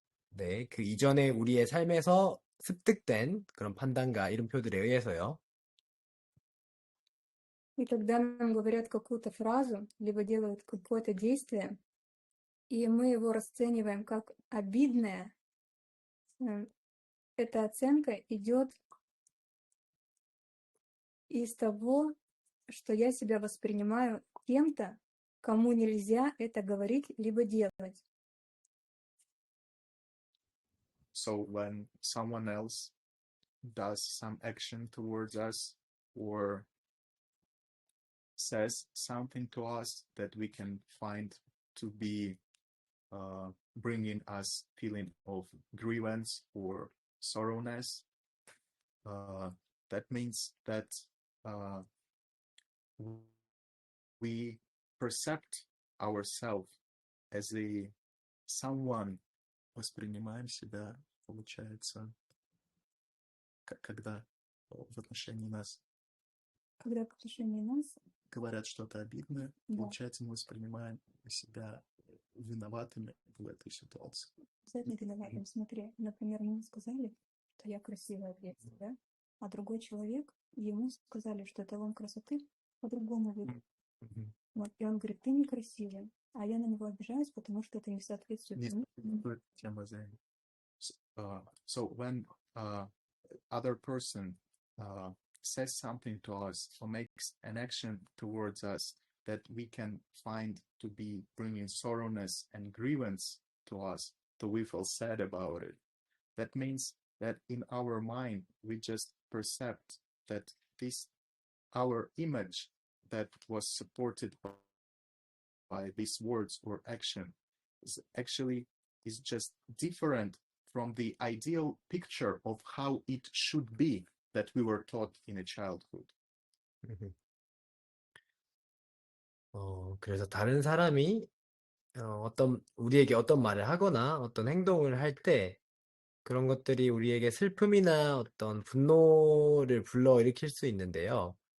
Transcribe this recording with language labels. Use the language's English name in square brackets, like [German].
[Korean] 네, 그 이전에 우리의 삶에서 습득된 그런 판단과 이름표들에 의해서요. [Russian] И когда нам говорят какую-то фразу, либо делают какое-то действие, и мы его расцениваем как обидное, эта оценка идет из того, что я себя воспринимаю кем-то, кому нельзя это говорить либо делать. [English] So when someone else does some action towards us or says something to us that we can find to be bringing us feeling of grievance or sorrowness, that means that we perceive ourselves as a someone, [Russian] воспринимаем себя, получается, когда в отношении нас Когда в отношении нас, говорят что-то обидное, да, получается, мы воспринимаем себя виноватыми в этой ситуации. обязательно виноватым. Смотри, например, мне сказали, что я красивая в детстве, да? А другой человек, ему сказали, что эталон красоты по-другому выглядит. Вот, и он говорит, ты некрасивая. А я на него обижаюсь, потому что это не соответствует Не тому. стоит тема занята. [English] So when other person says something to us or makes an action towards us that we can find to be bringing sorrowness and grievance to us, so we feel sad about it. That means that in our mind, we just perceive that this, our image that was supported by these words or action is just different from the ideal picture of how it should be that we were taught in a childhood. [Korean] 그래서 다른 사람이 우리에게 어떤 말을 하거나 어떤 행동을 할 때 그런 것들이 우리에게 슬픔이나 어떤 분노를 불러일으킬 수 있는데요.